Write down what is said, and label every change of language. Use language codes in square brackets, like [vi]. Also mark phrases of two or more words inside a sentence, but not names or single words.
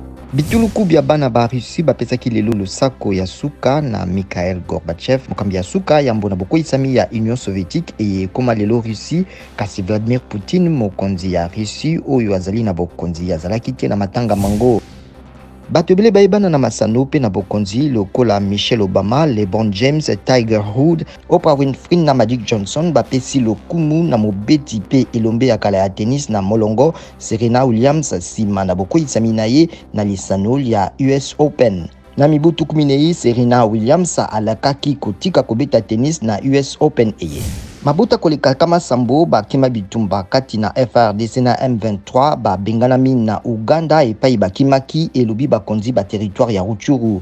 [ln] Bituluku bya bana ba Russie bapesaki lelo losako ya suka na Mikhail Gorbachev mokambi ya suka ya mbona bokoisami ya Union Soviétique ekoma lelo Russie kasi Vladimir Poutine mokonzi ya Russie oyo azali na bokonzi azalaki te na matanga mango. Bato ebele bayebana na masano pe na bokonzi lokola Michelle Obama, LeBron James, Tiger Woods, Oprah Winfrey na Magic Johnson bapesi lokumu na mobeti pe elombe ya kala ya tennis na molongo Serena Williams sima na bokoisami na ye na lisano ya US Open. Na mibutu 14 Serena Williams alakaki kotika kobeta tennis na US Open eye. Mabuta koleka kama sambo bakima bitumba kati na FRDC na M23 babenganami na Uganda epai bakimaki elobi bakonzi ba territoire ya Rutshuru.